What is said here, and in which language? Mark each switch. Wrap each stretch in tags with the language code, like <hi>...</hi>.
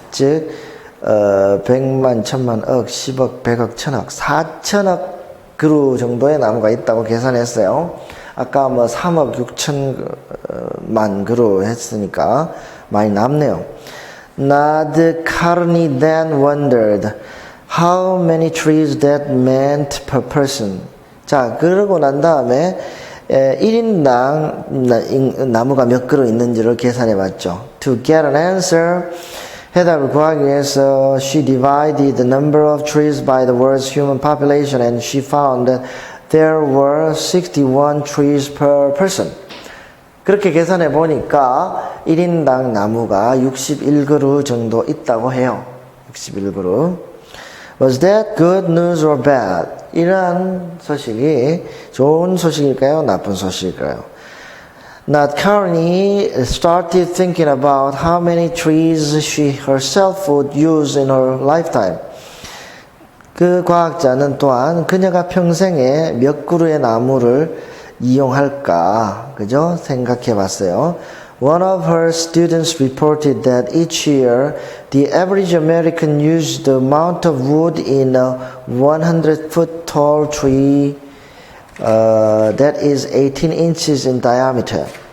<ko>즉 100만, 1000만, 억, 10억, 100억, 1000억, 4천억 그루 정도의 나무가 있다고 계산했어요. 아까 3억 6천만 그루 했으니까 많이 남네요.</ko> <en>Nadkarni then wondered how many trees that meant per person.</en> <ko>자, 그러고 난 다음에 1인당 나무가 몇 그루 있는지를 계산해 봤죠.</ko> <en>To get an answer,</en> <ko>해답을 구하기 위해서</ko> <en>she divided the number of trees by the world's human population and she found that there were 61 trees per person.</en> <ko>그렇게 계산해 보니까 1인당 나무가 61그루 정도 있다고 해요. 61그루.</ko> <en>Was that good news or bad?</en> <ko>이러한 소식이 좋은 소식일까요? 나쁜 소식일까요?</ko> <en>Nadkarni started thinking about how many trees she herself would use in her lifetime.</en> <ko>그 과학자는 또한 그녀가 평생에 몇 그루의 나무를 이용할까, 그죠? 생각해 봤어요.</ko> <en>One of her students reported that each year the average American used the amount of wood in a 100-foot tall tree that is 18 inches in diameter.</en>